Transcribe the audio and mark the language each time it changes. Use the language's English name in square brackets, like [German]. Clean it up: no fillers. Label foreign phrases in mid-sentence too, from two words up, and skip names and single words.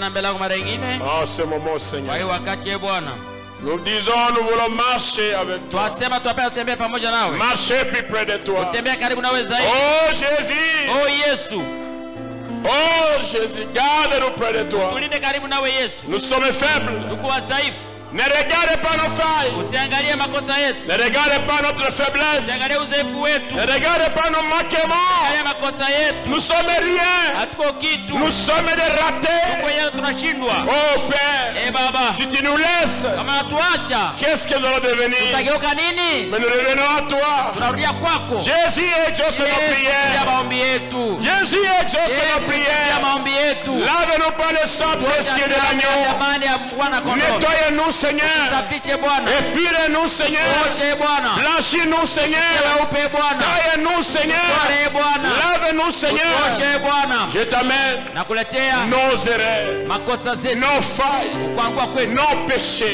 [French] En ce moment, Seigneur, nous disons, nous voulons marcher avec toi. Marcher plus près de toi. Oh Jésus. Oh Jésus, garde-nous près de toi. Nous sommes faibles. Ne regarde pas nos failles. [Swahili] Usiangalie makosa yetu. [French] Ne regarde pas notre faiblesse. [Swahili] Usiangalie udhaifu wetu. [French] Ne regarde pas nos manquements. [Swahili] Usiangalie makosa yetu. [French] Nous sommes rien. [Swahili] Hatuko kitu. [French] Nous sommes des ratés. [Swahili] Kwa tunashindwa. [French] Oh Père, [Swahili] Baba, [French] si tu nous laisses, [Swahili] kama tuacha, [French] qu'est-ce que nous allons devenir? [Swahili] tutageuka nini? [French] Mais nous revenons à toi. [Swahili] Tunarudia kwako. [French] Jésus exauce nos prières. [Swahili] Maombi yetu. [French] Jésus exauce nos prières. [Swahili] Maombi yetu. [French] Lave-nous par le sang précieux de l'agneau. Nettoyez-nous, Seigneur. Et purez-nous, Seigneur. Blanchis-nous, Seigneur. Taillez-nous, Seigneur. Lave-nous, Seigneur. Je t'amène nos erreurs, nos failles, nos péchés.